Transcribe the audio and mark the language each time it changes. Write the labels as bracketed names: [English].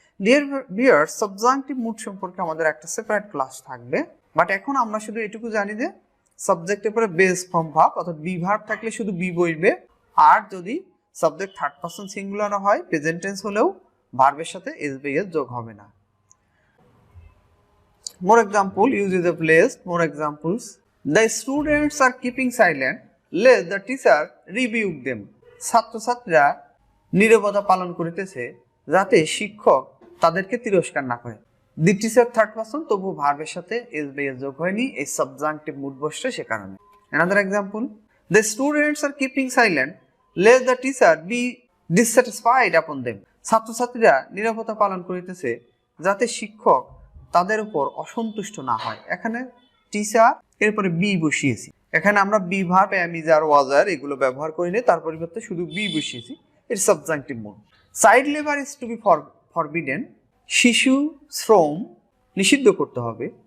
[English] dear viewers, [Bangla] subjunctive mood সম্পর্কে আমাদের একটা সেপারেট ক্লাস থাকবে, বাট এখন আমরা শুধু এটুকু জানি যে সাবজেক্টের পরে বেস ফর্ম ভার্ব, অর্থাৎ বি ভার্ব থাকলে শুধু বি বসবে, আর যদি সাবজেক্ট থার্ড পারসন সিঙ্গুলার হয় প্রেজেন্ট টেন্স হলেও ভার্বের সাথে এস বি এস যোগ হবে না। [English] More example, uses of lest. More examples. The students are keeping silent lest the teacher rebuke them. [Bangla] ছাত্রছাত্রীরা নীরবতা পালন করিতেছে যাতে শিক্ষক তাদেরকে তিরস্কার না করে। দি টিচার থার্ড পারসন, তবু ভার্বের সাথে এস বি এস যোগ হয়নি, এই সাবজাংটিভ মুড বসছে সে কারণে। [English] Another example. The students are keeping silent lest the teacher be dissatisfied upon them. [Bangla] ছাত্রছাত্রীরা নিরাপত্তা পালন করিতেছে যাতে শিক্ষক তাদের উপর অসন্তুষ্ট না হয়। এখানে টিচার এরপরে বি বসিয়েছি। এখানে আমরা বি ভার্ব এম ইজ আর ওয়াজ আর এগুলো ব্যবহার করিনি, তার পরিবর্তে শুধু বি বসিয়েছি। [English] It's subjunctive mood. Child labour is to be forbidden, [Bangla] শিশু শ্রম নিষিদ্ধ করতে হবে।